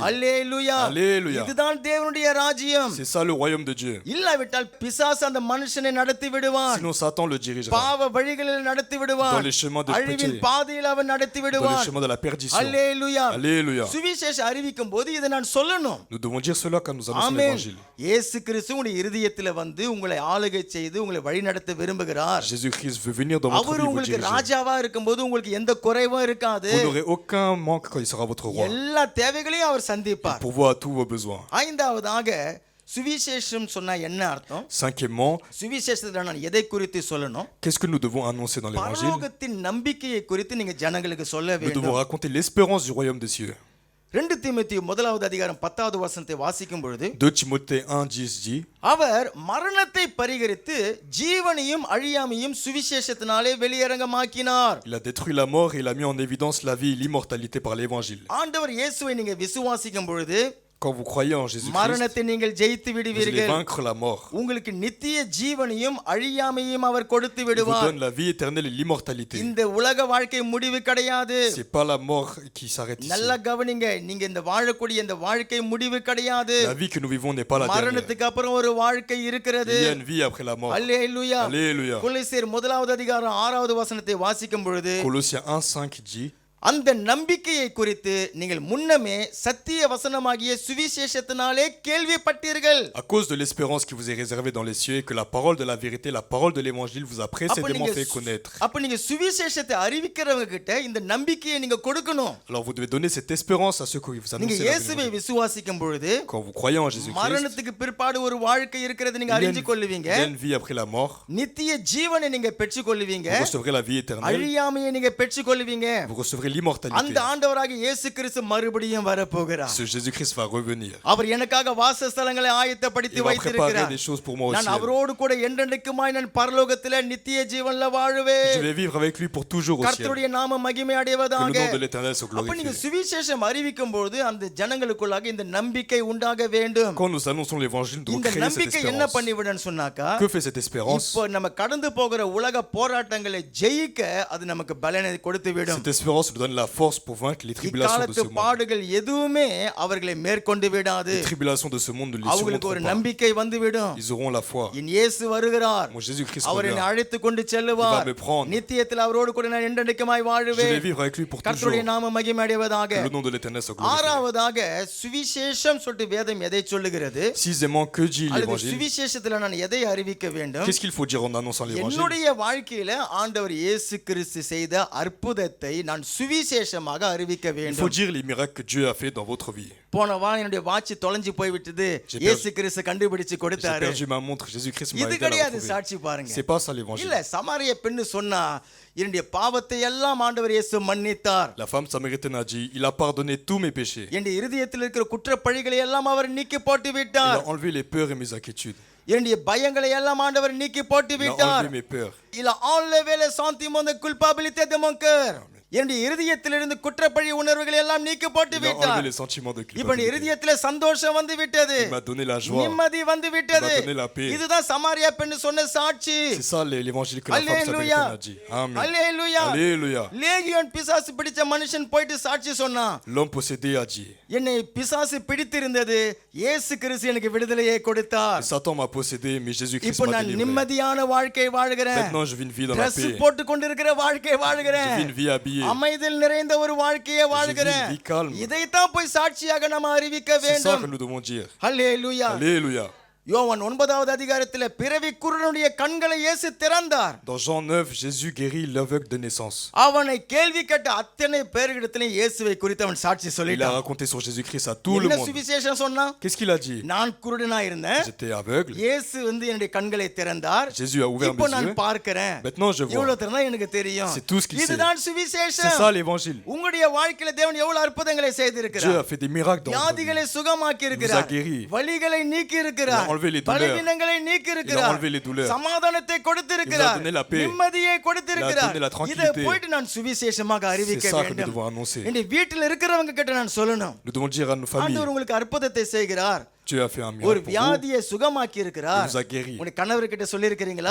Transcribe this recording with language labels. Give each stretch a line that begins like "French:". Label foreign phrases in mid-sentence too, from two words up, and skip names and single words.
Tamil: அல்லேலூயா.
French: Alléluia.
Tamil: இதுதான் தேவனுடைய ராஜ்யம்.
French: C'est ça le royaume de Dieu.
Tamil: இல்லாவிட்டால் பிசாசு அந்த மனுஷனை நடத்தி விடுவான்,
French: Sinon Satan le dirigera
Tamil: பாவ வழிகளில் நடத்தி விடுவான்,
French: dans les chemins de
Tamil: அழிவின்
French: péché,
Tamil: பாதையில் அவன் நடத்தி
French: dans les
Tamil: விடுவான்.
French: chemins de la perdition.
Tamil: அல்லேலூயா.
French: Alléluia.
Tamil: சுவிசேஷம் அறிவிக்கும் போது இதை நான் சொல்லணும்.
French: Nous devons dire cela quand nous annonçons
Tamil: ஆமென்.
French: l'évangile.
Tamil: இயேசு கிறிஸ்து உங்களுடைய இருதயத்தில் வந்து உங்களை ஆளுகை செய்து உங்களை வழிநடத்த விரும்புகிறார்.
French: Jésus-Christ veut venir dans votre
Tamil: அவர்
French: vie, vous
Tamil: உங்களுக்கு
French: diriger.
Tamil: ராஜாவா இருக்கும்போது உங்களுக்கு எந்த குறைவும் இருக்காது.
French: Vous n'aurez aucun manque quand il sera votre roi.
Tamil: எல்லா தேவைகளையும் அவர்
French: Il
Tamil: சந்திப்பார்.
French: pourvoit à tous vos besoins.
Tamil: ஐந்தாவதாக சுவிசேஷம் சொன்னா என்ன அர்த்தம்?
French: Cinquièmement,
Tamil: சுவிசேஷத்துல நான் எதை குறித்து சொல்லணும்?
French: qu'est-ce que nous devons annoncer dans l'évangile?
Tamil: பரலோகத்தின் நம்பிக்கையை குறித்து நீங்க ஜனங்களுக்கு சொல்ல
French: Nous devons
Tamil: வேண்டும்.
French: raconter l'espérance du royaume des cieux.
Tamil: 2 தீமோத்தேயு 1வது அதிகாரம் 10வது வசனத்தை வாசிக்கும் பொழுது
French: 2 Timothée 1:10 dit,
Tamil: அவர் மரணத்தை பரிகரித்து ஜீவனையும் அழியாமையும் சுவிசேஷத்தினாலே வெளியரங்கமாக்கினார்.
French: il a détruit la mort et il a mis en évidence la vie et l'immortalité par l'évangile.
Tamil: ஆண்டவர் இயேசுவை நீங்க விசுவாசிக்கும் பொழுது
French: Quand vous croyez en Jésus-Christ,
Tamil: மரணத்தை நீங்கள் ஜெயித்து
French: vous allez
Tamil: விடுவீர்கள்.
French: vaincre la mort.
Tamil: உங்களுக்கு நித்திய ஜீவனையும் அழியாமையும் அவர் கொடுத்து
French: Il vous
Tamil: விடுவார்.
French: donne la vie éternelle et l'immortalité.
Tamil: இந்த உலக வாழ்க்கை முடிவு கிடையாது.
French: C'est pas la mort qui s'arrête ici.
Tamil: நல்லா கவனிங்க, நீங்க இந்த வாழக்கூடிய இந்த வாழ்க்கை முடிவு கிடையாது.
French: La vie que nous vivons n'est pas la dernière.
Tamil: மரணத்துக்கு அப்புறம் ஒரு வாழ்க்கை இருக்கிறது.
French: Il y a une vie après la mort.
Tamil: அல்லேலூயா.
French: Alléluia.
Tamil: கொலோசியர் 1வது அதிகாரம் 6வது வசனத்தை வாசிக்கும் பொழுது
French: Colossiens 1:5 dit,
Tamil: அந்த நம்பிக்கையை குறித்து நீங்கள் முன்னமே சத்திய வசனமாகிய சுவிசேஷத்தினாலே கேள்விப்பட்டீர்கள்.
French: à cause de l'espérance qui vous est réservée dans les cieux et que la parole de la vérité, la parole de l'évangile vous a précédemment fait connaître.
Tamil: அப்ப நீங்க சுவிசேஷத்தை அறிவிக்கிறவங்க கிட்ட இந்த நம்பிக்கையை நீங்க கொடுக்கணும்.
French: Alors vous devez donner cette espérance à ceux qui vous
Tamil: நீங்க
French: annoncent la
Tamil: இயேசுவை
French: vérité.
Tamil: விசுவாசிக்கும் பொழுது
French: Quand vous croyez en Jésus-Christ,
Tamil: மரணத்துக்கு பிற்பாடு ஒரு வாழ்க்கை இருக்கிறது நீங்க
French: il y a
Tamil: அறிஞ்சு கொள்ளுவீங்க.
French: une vie après la mort.
Tamil: நித்திய ஜீவனை நீங்க பெற்றுக் கொள்ளுவீங்க.
French: Vous recevrez la vie éternelle.
Tamil: அழியாமையை நீங்க பெற்றுக் கொள்ளுவீங்க.
French: Vous recevrez l'immortalité.
Tamil: அந்த ஆண்டவராகிய இயேசு கிறிஸ்து மறுபடியும் வரப்போகிறார்.
French: Ce Jésus-Christ va revenir.
Tamil: அவர் எனக்காக வாசஸ்தலங்களை ஆயத்தப்படுத்தி
French: Il va préparer
Tamil: வைத்திருக்கிறார்.
French: des choses pour moi
Tamil: நான்
French: aussi.
Tamil: அவரோடு கூட என்றென்றைக்குமாய் நான் பரலோகத்திலே நித்திய ஜீவன்ல வாழுவேன்.
French: Je vais vivre avec lui pour toujours au ciel.
Tamil: கர்த்தருடைய நாம மகிமை
French: Que le
Tamil: அடைவதாக.
French: nom de l'Éternel soit
Tamil: அப்ப நீங்க
French: glorifié.
Tamil: சுவிசேஷம் அறிவிக்கும் போது அந்த ஜனங்களுக்குள்ளாக இந்த நம்பிக்கை உண்டாக வேண்டும்.
French: Quand nous annonçons l'évangile, nous devons
Tamil: இந்த
French: créer cette
Tamil: நம்பிக்கை என்ன
French: espérance.
Tamil: பண்ணிவிடுன்னு சொன்னாக்கா,
French: Que fait cette espérance?
Tamil: இப்போ நம்ம கடந்து போகிற உலக போராட்டங்களை ஜெயிக்க அது நமக்கு பலனை கொடுத்து விடும்.
French: Cette espérance nous donne la force pour vaincre les tribulations de ce
Tamil: இக்காலத்து
French: monde.
Tamil: பாடுகள் எதுவுமே அவர்களை மேற்கொண்டு விடாது.
French: Les tribulations de ce monde ne les
Tamil: அவங்களுக்கு ஒரு
French: surmonteront pas.
Tamil: நம்பிக்கை வந்து விடும்.
French: Ils auront la foi.
Tamil: என் இயேசு வருகிறார்,
French: Mon Jésus-Christ
Tamil: அவர் என்னை
French: revient.
Tamil: அழைத்து கொண்டு
French: Il
Tamil: செல்லுவார்.
French: va me prendre.
Tamil: நித்தியத்தில் அவரோடு கூட நான் என்றென்றைக்குமாய்
French: Je vais
Tamil: வாழுவேன்.
French: vivre avec lui pour toujours.
Tamil: கர்த்தருடைய நாம மகிமை அடைவதாக.
French: Que le nom de l'Éternel soit glorifié.
Tamil: ஆறாவதாக சுவிசேஷம் சொல்லிட்டு வேதம் எதை சொல்லுகிறது?
French: Sixièmement, que dit
Tamil: அல்லது
French: l'évangile?
Tamil: சுவிசேஷத்துல நான் எதை அறிவிக்க வேண்டும்?
French: Qu'est-ce qu'il faut dire en annonçant l'évangile?
Tamil: என்னுடைய வாழ்க்கையில ஆண்டவர் இயேசு கிறிஸ்து செய்த அற்புதத்தை நான் சுவிசேஷமாக அறிவிக்க
French: Il faut
Tamil: வேண்டும்.
French: dire les miracles que Dieu a fait dans votre vie.
Tamil: போன வாரம் என்னுடைய வாட்ச் தொலைஞ்சு போய் விட்டது, இயேசு கிறிஸ்து கண்டுபிடிச்சு
French: J'ai
Tamil: கொடுத்தாரு.
French: perdu ma montre, Jésus-Christ m'a
Tamil: இது
French: aidé à la
Tamil: கிடையாது
French: retrouver.
Tamil: சாட்சி பாருங்க.
French: C'est pas ça l'évangile.
Tamil: இல்ல, சமாரிய பெண்ணு சொன்னா என்னுடைய பாவத்தை எல்லாம் ஆண்டவர் இயேசு மன்னித்தார்.
French: La femme samaritaine a dit, il a pardonné tous mes péchés.
Tamil: என்னுடைய இருதயத்தில் இருக்கிற குற்றப்பழிகளை எல்லாம் அவர் நீக்கி போட்டு
French: Il
Tamil: விட்டார்.
French: a enlevé les peurs et mes inquiétudes.
Tamil: என்னுடைய பயங்களை எல்லாம் ஆண்டவர் நீக்கி போட்டு
French: Il a
Tamil: விட்டார்.
French: enlevé mes peurs. Il a enlevé le sentiment de culpabilité de mon cœur.
Tamil: என்னுடைய இருதயத்திலிருந்து குற்றப்பழி உணர்வுகளை எல்லாம் நீக்கி போட்டு
French: Il a enlevé
Tamil: விட்டார்.
French: les sentiments de
Tamil: இப்ப
French: culpabilité.
Tamil: இருதயத்திலே சந்தோஷம் வந்து விட்டது,
French: Il m'a donné la joie.
Tamil: நிம்மதி வந்து விட்டது.
French: Il m'a donné la paix.
Tamil: இதுதான் சமாரியா பெண்ணு சொன்ன சாட்சி.
French: C'est ça l'évangile que la femme Alléluia. samaritaine a dit. Amen.
Tamil: அல்லேலூயா.
French: Alléluia.
Tamil: லேகியோன் பிசாசு பிடிச்ச மனுஷன் போயிட்டு சாட்சி சொன்னான்.
French: L'homme possédé a dit,
Tamil: என்னை பிசாசு பிடித்திருந்தது, இயேசு கிறிஸ்து எனக்கு விடுதலையை கொடுத்தார்.
French: Satan m'a possédé, mais Jésus-Christ
Tamil: இப்போ
French: m'a
Tamil: நான்
French: délivré.
Tamil: நிம்மதியான வாழ்க்கை வாழ்கிறேன்.
French: Maintenant, je vis une vie dans la
Tamil: Dress
French: paix.
Tamil: போட்டு கொண்டிருக்கிற வாழ்க்கை
French: Je
Tamil: வாழ்கிறேன்.
French: vis une vie habillée.
Tamil: அமைதியில் நிறைந்த ஒரு வாழ்க்கையை வாழ்கிறேன்.
French: Je vis calme.
Tamil: இதைத்தான் போய் சாட்சியாக நம்ம அறிவிக்க
French: C'est ça
Tamil: வேண்டும்.
French: que nous devons dire.
Tamil: அல்லேலூயா.
French: Alléluia.
Tamil: யோவான் 9வது அதிகாரத்தில் பிறவி குருடனுடைய கண்களை இயேசு திறந்தார்.
French: Dans Jean 9, Jésus guérit l'aveugle de naissance.
Tamil: அவனை கேள்வி கேட்ட அத்தனை பேர்களிடத்திலும் இயேசுவை குறித்து அவன் சாட்சி
French: Il a
Tamil: சொல்லிட்டான்.
French: raconté sur Jésus-Christ à tout le
Tamil: என்ன
French: monde.
Tamil: சுவிசேஷம் சொன்னான்?
French: Qu'est-ce qu'il a dit?
Tamil: நான் குருடனா இருந்தேன்,
French: J'étais aveugle.
Tamil: இயேசு வந்து என்னுடைய கண்களை திறந்தார்.
French: Jésus a ouvert
Tamil: இப்போ
French: mes
Tamil: நான்
French: yeux.
Tamil: பார்க்கிறேன்.
French: Maintenant, je vois.
Tamil: இவ்வளவு திறனா எனக்கு தெரியும்.
French: C'est tout ce qu'il sait.
Tamil: இதுதான்
French: C'est
Tamil: சுவிசேஷம்.
French: ça l'évangile.
Tamil: உங்களுடைய வாழ்க்கையில தேவன் எவ்வளவு அற்புதங்களை
French: Dieu
Tamil: செய்திருக்கிறார்.
French: a fait des miracles dans votre vie.
Tamil: வியாதிகளை சுகமாக்கி
French: Il vous a
Tamil: இருக்கிறார்.
French: guéri.
Tamil: வலிகளை நீக்கி
French: Il
Tamil: இருக்கிறார்.
French: a enlevé les douleurs.
Tamil: பலவீனங்களை நீக்கி
French: Il a
Tamil: இருக்கிறார்.
French: enlevé les douleurs.
Tamil: சமாதானத்தை கொடுத்திருக்கிறார்.
French: Il vous a donné la paix.
Tamil: நிம்மதியை கொடுத்திருக்கிறார்.
French: Il a donné la
Tamil: இதை
French: tranquillité.
Tamil: போயிட்டு நான் சுவிசேஷமாக
French: C'est
Tamil: அறிவிக்க
French: ça que nous
Tamil: வேண்டும்.
French: devons annoncer.
Tamil: என்னுடைய வீட்டில் இருக்கிறவங்க கிட்ட நான் சொல்லணும்,
French: Nous devons dire à nos familles,
Tamil: ஆண்டவர் உங்களுக்கு அற்புதத்தை செய்கிறார்.
French: Dieu a fait un
Tamil: ஒரு
French: miracle pour vous.
Tamil: வியாதியை சுகமாக்கி
French: Il
Tamil: இருக்கிறார்.
French: vous a guéri.
Tamil: உங்களுடைய கணவர்கிட்ட சொல்லியிருக்கிறீங்களா?